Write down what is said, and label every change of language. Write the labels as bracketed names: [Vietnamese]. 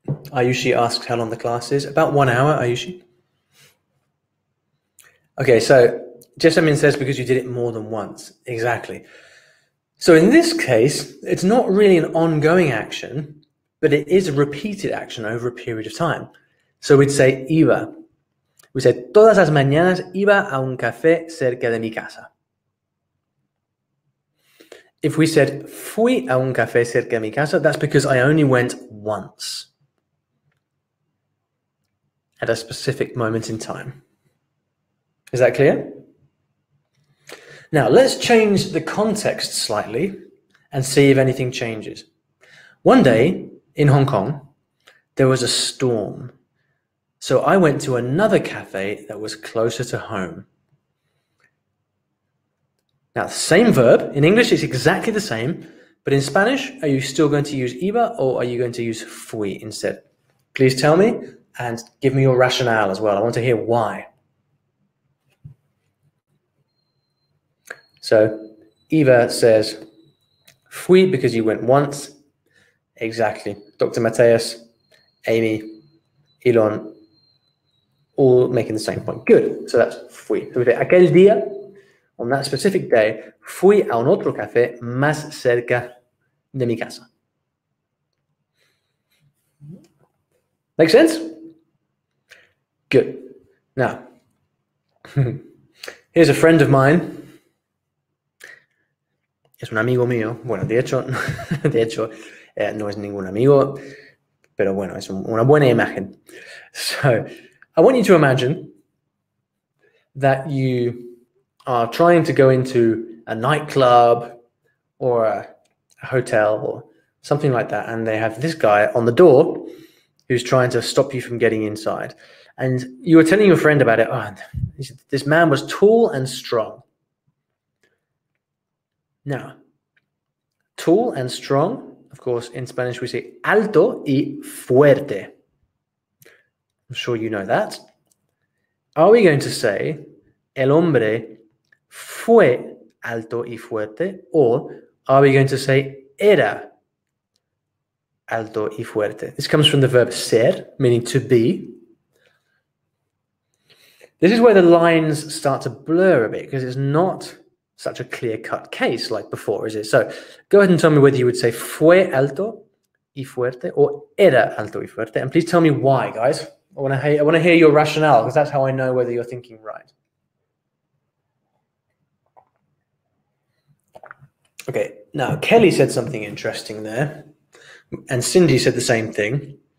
[English] Ayushi asks how long the class is. About 1 hour, Ayushi. Okay, so Jessamine says because you did it more than once. Exactly. So in this case, it's not really an ongoing action, but it is a repeated action over a period of time. So we'd say iba. We said, [Spanish] todas las mañanas iba a un café cerca de mi casa. [English] If we said, [Spanish] fui a un café cerca de mi casa, [English] that's because I only went once at a specific moment in time. Is that clear? Now, let's change the context slightly and see if anything changes. One day in Hong Kong, there was a storm. So I went to another cafe that was closer to home. Now, same verb. In English, it's exactly the same. But in Spanish, are you still going to use iba or are you going to use fui instead? Please tell me and give me your rationale as well. I want to hear why. So Eva says, fui because you went once. Exactly. Dr. Mateus, Amy, Elon, all making the same point. Good. So that's fui. So we say, [Spanish] aquel día, [English] on that specific day, [Spanish] fui a un otro café más cerca de mi casa. [English] Make sense? Good. Now, here's a friend of mine. [Spanish] Es un amigo mío. Bueno, de hecho no es ningún amigo, pero bueno, es una buena imagen. [English] So, I want you to imagine that you are trying to go into a nightclub or a hotel or something like that, and they have this guy on the door who's trying to stop you from getting inside. And you were telling your friend about it. Oh, this man was tall and strong. Now, tall and strong, of course, in Spanish we say [Spanish] alto y fuerte. [English] I'm sure you know that. Are we going to say [Spanish] el hombre fue alto y fuerte, [English] or are we going to say [Spanish] era alto y fuerte? [English] This comes from the verb ser, meaning to be. This is where the lines start to blur a bit because it's not such a clear-cut case like before, is it? So go ahead and tell me whether you would say [Spanish] fue alto y fuerte [English] or [Spanish] era alto y fuerte. [English] And please tell me why, guys. I want to hear your rationale because that's how I know whether you're thinking right. Okay, now Kelly said something interesting there. And Cindy said the same thing.